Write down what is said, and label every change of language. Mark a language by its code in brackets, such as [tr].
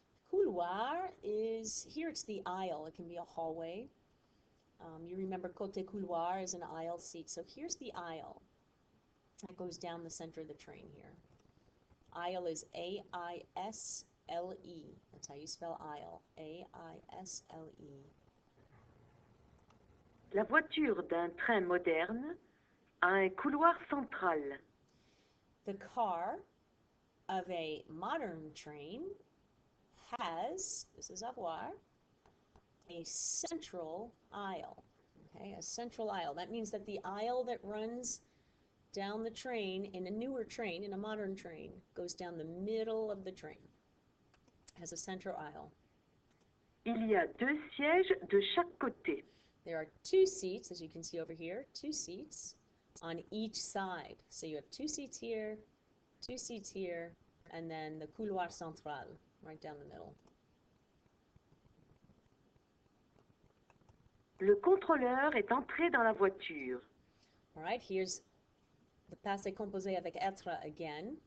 [en] Couloir is, here it's the aisle. It can be a hallway. You remember côté couloir is an aisle seat. So here's the aisle. That goes down the center of the train here. Aisle is A-I-S-L-E. That's how you spell aisle. A-I-S-L-E. [fr] La voiture d'un train moderne a un couloir central. [en] The car of a modern train has, this is avoir, a central aisle. Okay, a central aisle. That means that the aisle that runs down the train in a newer train, in a modern train, goes down the middle of the train. Has a central aisle. [fr] Il y a 2 sièges de chaque côté. [en] There are 2 seats, as you can see over here, 2 seats on each side. So you have 2 seats here, 2 seats here, and then the [fr] couloir central, [en] right down the middle. [fr] Le contrôleur est entré dans la voiture. [en] All right, here's the passé composé [fr] avec être [en] again.